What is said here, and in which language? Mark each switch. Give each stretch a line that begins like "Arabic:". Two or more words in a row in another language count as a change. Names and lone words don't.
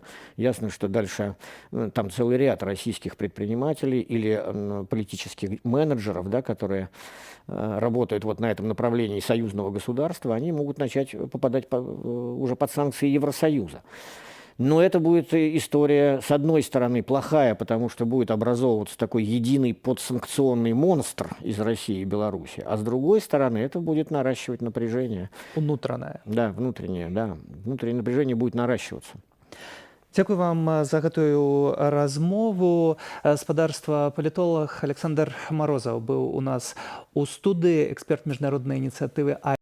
Russian: Ясно, что дальше там целый ряд российских предпринимателей или политических менеджеров, да, которые работают вот на этом направлении союзного государства, они могут начать попадать уже под санкции Евросоюза. Но это будет история, с одной стороны, плохая, потому что будет образовываться такой единый подсанкционный монстр из России и Беларуси, а с другой стороны, это будет наращивать напряжение.
Belarusian: Унутранае.
Russian: Да, внутреннее напряжение будет наращиваться.
Belarusian: Дзякуй вам за гэтую размову. Спадарства палітолог Александр Марозаў быў у нас у студыі, эксперт міжнароднай ініцыятывы